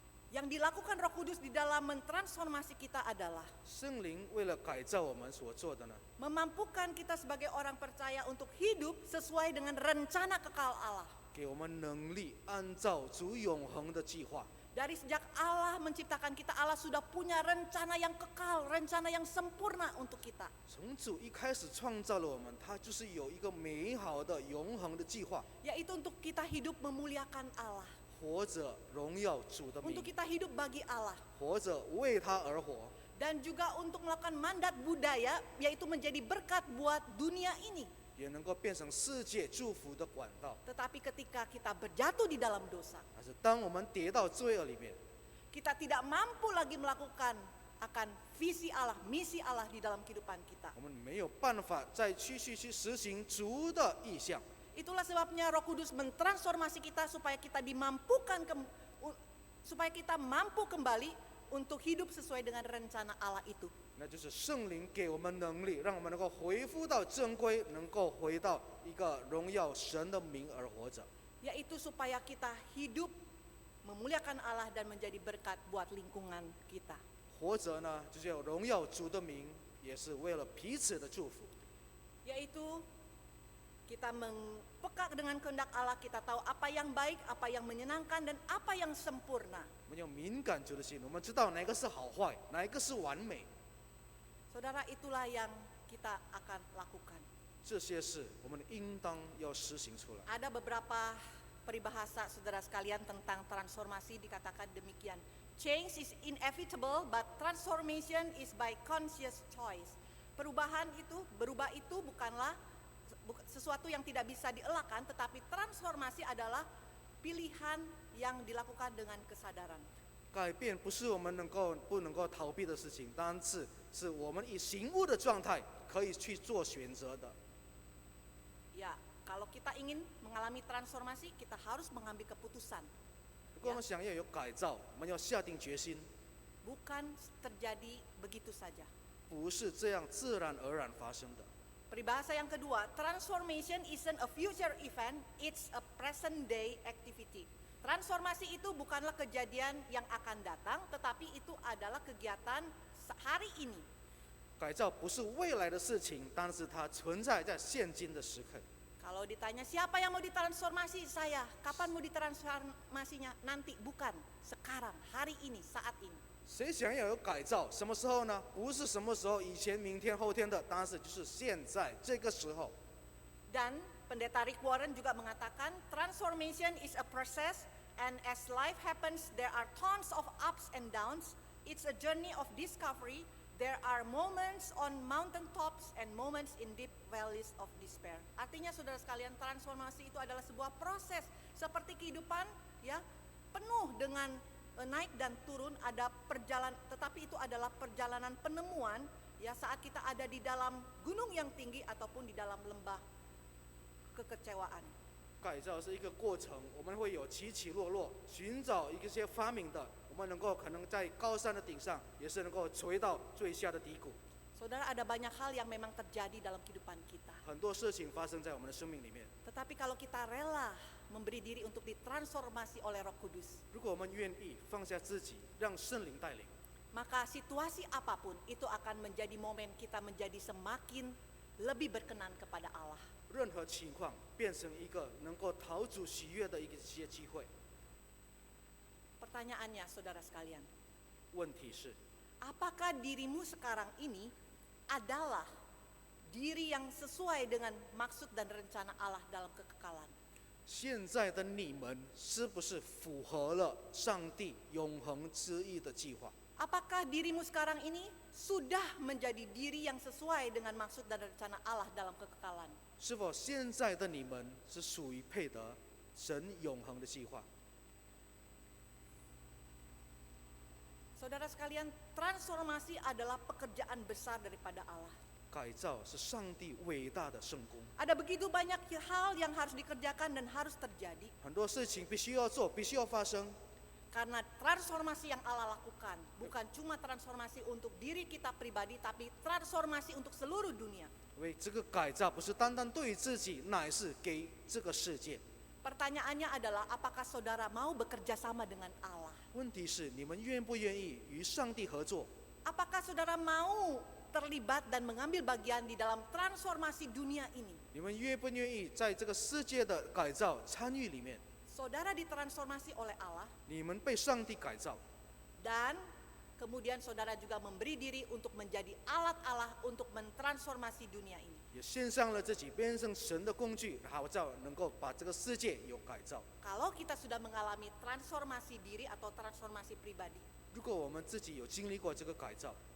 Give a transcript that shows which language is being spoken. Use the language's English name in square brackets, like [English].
[Indonesian] yang dilakukan Roh Kudus di dalam mentransformasi kita adalah [Chinese] 圣灵为了改造我们所做的呢， [Indonesian] memampukan kita sebagai orang percaya untuk hidup sesuai dengan rencana kekal Allah. [Chinese] 给我们能力按照主永恒的计划。 [Indonesian] Dari sejak Allah menciptakan kita, Allah sudah punya rencana yang kekal, rencana yang sempurna untuk kita. [Chinese] 从主一开始创造了我们，他就是有一个美好的永恒的计划， [Indonesian] Yaitu untuk kita hidup memuliakan Allah. [Chinese] 活着荣耀主的 [Indonesian] Untuk [Chinese] 名， [Indonesian] kita hidup bagi Allah. [Chinese] 活着为他而活， [Indonesian] Dan juga untuk melakukan mandat budaya, yaitu menjadi berkat buat dunia ini. [Chinese] 也能够变成世界祝福的管道。 [Indonesian] Tetapi ketika kita berjatuh di dalam dosa, [Chinese] 但是当我们跌到罪恶里面， [Indonesian] kita tidak mampu lagi melakukan akan visi Allah, misi Allah di dalam kehidupan kita. [Chinese] 我们没有办法再继续去实行主的意向。 [Indonesian] Itulah sebabnya Roh Kudus mentransformasi kita supaya kita dimampukan supaya kita mampu kembali untuk hidup sesuai dengan rencana Allah itu. [Chinese] 那就是圣灵给我们能力，让我们能够恢复到正规，能够回到一个荣耀神的名而活着。 [Indonesian] Yaitu supaya kita hidup memuliakan Allah dan menjadi berkat buat lingkungan kita. [Chinese] 活着呢，就是要荣耀主的名，也是为了彼此的祝福。 [Indonesian] Yaitu kita peka dengan kehendak Allah, kita tahu apa yang baik, apa yang menyenangkan, dan apa yang sempurna. [Chinese] 我们有敏感主的心，我们知道哪个是好坏，哪一个是完美。 [Indonesian] Saudara, itulah yang kita akan lakukan. [Chinese] 这些事我们应当要实行出来。 [Indonesian] Ada beberapa peribahasa saudara sekalian tentang transformasi dikatakan demikian. [English] Change is inevitable, but transformation is by conscious choice. [Indonesian] Berubah itu bukanlah sesuatu yang tidak bisa dielakkan, tetapi transformasi adalah pilihan yang dilakukan dengan kesadaran. [Chinese] 改变不是我们不能够逃避的事情，但是我们以醒悟的状态可以去做选择的。 [Indonesian] Ya, kalau kita ingin mengalami transformasi, kita harus mengambil keputusan. [Chinese] 如果我们想要有改造，我们要下定决心， [Indonesian] Bukan terjadi begitu saja. [Chinese] 不是这样自然而然发生的。 [Indonesian] Peribahasa yang kedua, [English] transformation isn't a future event, it's a present day activity. [Indonesian] Transformasi itu bukanlah kejadian yang akan datang, tetapi itu adalah kegiatan hari ini. [Chinese] 改造不是未来的事情，但是它存在在现今的时刻。 [Indonesian] Kalau ditanya siapa yang mau ditransformasi, saya. Kapan mau ditransformasinya? Nanti, bukan. Sekarang, hari ini, saat ini. [Chinese] 谁想要有改造？什么时候呢？不是什么时候，以前、明天、后天的，但是就是现在这个时候。 [Indonesian] Dan Pendeta Rick Warren juga mengatakan, [English] transformation is a process, and as life happens, there are tons of ups and downs. It's a journey of discovery. There are moments on mountain tops and moments in deep valleys of despair. [Indonesian] Artinya saudara sekalian, transformasi itu adalah sebuah proses seperti kehidupan, ya, penuh dengan naik dan turun, ada tetapi itu adalah perjalanan penemuan, ya, saat kita ada di dalam gunung yang tinggi ataupun di dalam lembah kekecewaan. [Chinese] 改造是一个过程，我们会有起起落落，寻找一些发明的，我们能够可能在高山的顶上，也是能够垂到最下的低谷。 [Indonesian] Saudara, ada banyak hal yang memang terjadi dalam kehidupan kita. [Chinese] 很多事情发生在我们的生命里面。 [Indonesian] Tetapi kalau kita rela memberi diri untuk ditransformasi oleh Roh Kudus, [Chinese] 如果我们愿意放下自己，让圣灵带领， [Indonesian] maka situasi apapun itu akan menjadi momen kita menjadi semakin lebih berkenan kepada Allah. [Chinese] 任何情况变成一个能够讨主喜悦的一些机会。 [Indonesian] Pertanyaannya, saudara sekalian, [Chinese] 问题是， [Indonesian] apakah dirimu sekarang ini adalah diri yang sesuai dengan maksud dan rencana Allah dalam kekekalan? [Chinese] 现在的你们是不是符合了上帝永恒之意的计划？ [Indonesian] Apakah dirimu sekarang ini sudah menjadi diri yang sesuai dengan maksud dan rencana Allah dalam kekekalan? [Chinese] 是否现在的你们是属于配得神永恒的计划？ [Indonesian] Saudara sekalian, transformasi adalah pekerjaan besar daripada Allah. [Chinese] 改造是上帝伟大的圣工， [Indonesian] Ada begitu banyak hal yang harus dikerjakan dan harus terjadi. [Chinese] 很多事情必须要做，必须要发生。 [Indonesian] Karena transformasi yang Allah lakukan bukan cuma transformasi untuk diri kita pribadi, tapi transformasi untuk seluruh dunia. [Chinese] 因为这个改造不是单单对自己，乃是给这个世界。 [Indonesian] Pertanyaannya adalah, apakah saudara mau bekerja sama dengan Allah? [Chinese] 问题是你们愿不愿意与上帝合作？ [Indonesian] Apakah saudara mau terlibat dan mengambil bagian di dalam transformasi dunia ini? [Chinese] 你们愿不愿意在这个世界的改造参与里面？ [Indonesian] Saudara ditransformasi oleh Allah, [Chinese] 你们被上帝改造， [Indonesian] dan kemudian saudara juga memberi diri untuk menjadi alat Allah untuk mentransformasi dunia ini. [Chinese] 也献上了自己，变成神的工具，好叫能够把这个世界有改造。 [Indonesian] Kalau kita sudah mengalami transformasi diri atau transformasi pribadi, [Chinese] 如果我们自己有经历过这个改造，